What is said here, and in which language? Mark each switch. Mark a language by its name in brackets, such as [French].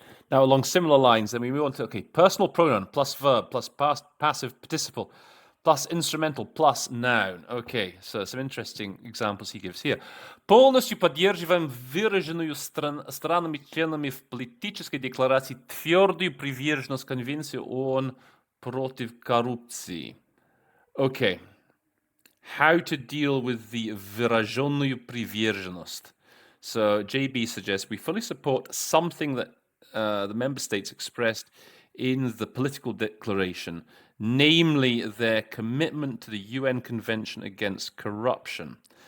[English] Now, along similar lines, then we move on to, okay, personal pronoun plus verb plus passive participle plus instrumental plus noun. Okay, so some interesting examples he gives here. [Russian] Полностью поддерживаем выраженную странами-членами в политической декларации твердую приверженность Конвенции ООН против коррупции. Okay. [English] How to deal with the [Russian] выраженную приверженность. [English] So JB suggests we fully support something that the member states expressed in the political declaration, namely their commitment to the UN Convention Against Corruption.